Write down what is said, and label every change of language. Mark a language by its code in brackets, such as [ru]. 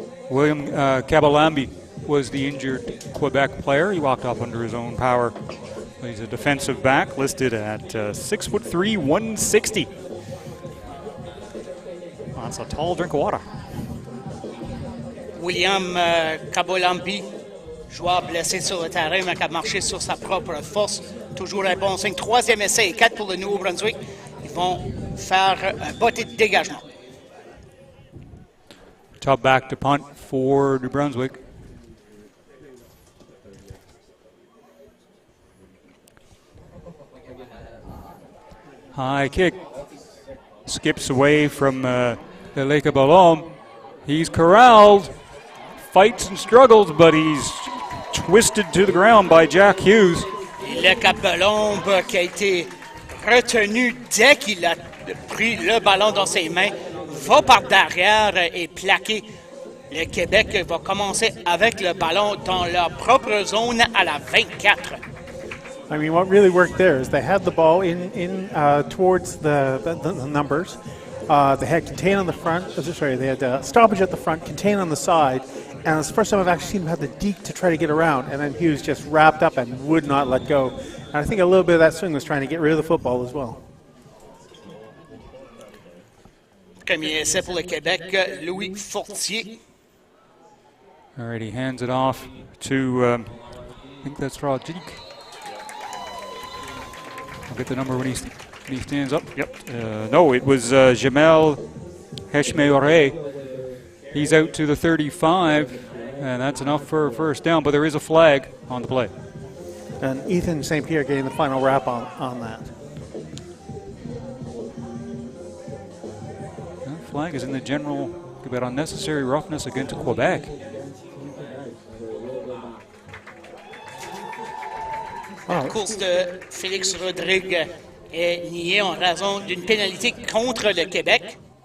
[en] William Kabalambi was the injured Quebec player. He walked off under his own power. He's a defensive back listed at 6'3", 160. That's a tall drink of water. [fr] William Kabolambi, joueur blessé sur le terrain, mais qui a marché sur sa propre force. Toujours un bon signe. 3e essai et 4 pour le Nouveau-Brunswick. Ils vont faire un botté de dégagement. [en] Top back to punt for New Brunswick. High kick. Skips away from the Lake of Ballon. He's corralled, fights and struggles, but he's twisted to the ground by Jack Hughes. [fr] Et le Capelombe qui a été retenu dès qu'il a pris le ballon dans ses mains, va par derrière et plaquer. Le Québec va commencer avec le ballon dans leur propre zone à la 24. [en] I mean, what really worked there is they had the ball in towards the numbers. They had contain on the front. They had stoppage at the front, contain on the side, and it's the first time I've actually seen them have the deke to try to get around. And then Hughes just wrapped up and would not let go. And I think a little bit of that swing was trying to get rid of the football as well. [fr] Premier essai pour le Québec, Louis Fortier. [en] All right, he hands it off to, I think that's Rodrigue. I'll get the number when he stands up. Yep. No, it was Jamel Heshmeore. He's out to the 35, and that's enough for a first down, but there is a flag on the play. And Ethan St. Pierre getting the final wrap on that. That flag is in the general about unnecessary roughness against Quebec. [fr] La course de Félix Rodrigue est niée en raison d'une pénalité contre le Québec.